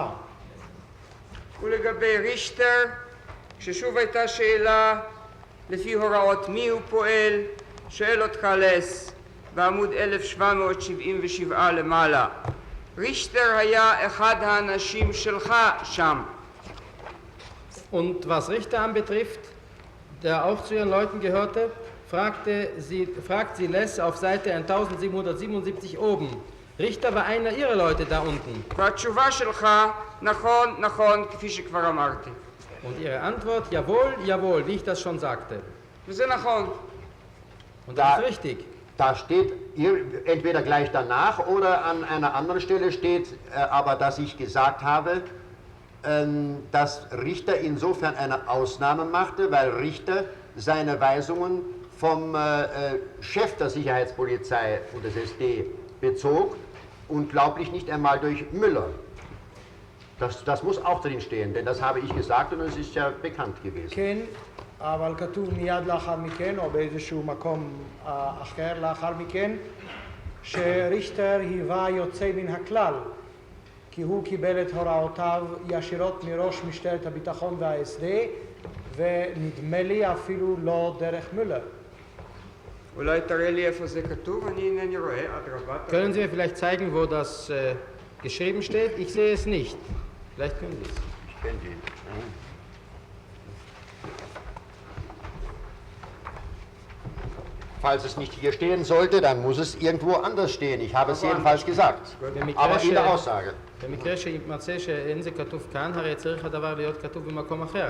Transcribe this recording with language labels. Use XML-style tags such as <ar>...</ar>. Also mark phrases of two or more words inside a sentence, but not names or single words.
<he>ולגבי רישטר, כששוב הייתה שאלה לפי הוראות מי הוא פועל, שואל אותך לס בעמוד 1777 למעלה. רישטר היה אחד האנשים שלך שם.</he> <de>Und was Richter anbetrifft, der auch zu ihren Leuten gehörte, fragt sie Les auf Seite 1777 oben. Richter war einer ihrer Leute da unten.</de> <he>והתשובה שלך נכון, נכון, כפי שכבר אמרתי.</he> <de>Und ihre Antwort, jawohl, jawohl, wie ich das schon sagte.</de> <he>וזה נכון.</he> <de>Und das ist richtig. Da steht entweder gleich danach oder an einer anderen Stelle steht aber, dass ich gesagt habe, dass Richter insofern eine Ausnahme machte, weil Richter seine Weisungen vom Chef der Sicherheitspolizei und des SD bezog und glaublich nicht einmal durch Müller. Das muss auch drin stehen, denn das habe ich gesagt und es ist ja bekannt gewesen.</de> <he>כן, אבל כתוב מיד לאחר מכן, או באיזשהו מקום אחר לאחר מכן, שריכטר היווה יוצא מן הכלל, כי הוא קיבל את הוראותיו ישירות מראש משטרת הביטחון וה-SD, ונדמה לי אפילו לא דרך מולר. אולי תראה לי איפה זה כתוב, אני אינני רואה, אדרבה.</he> <de>Können Sie mir vielleicht zeigen, wo das geschrieben steht? Ich sehe es nicht. Vielleicht können Sie es. Ich kenne die. Falls es nicht hier stehen sollte, dann muss es irgendwo anders stehen. Ich habe es jedenfalls gesagt. Aber in der Aussage.</de> <he>במקרה שימצא שאין זה כתוב כאן, הרי צריך הדבר להיות כתוב במקום אחר.</he>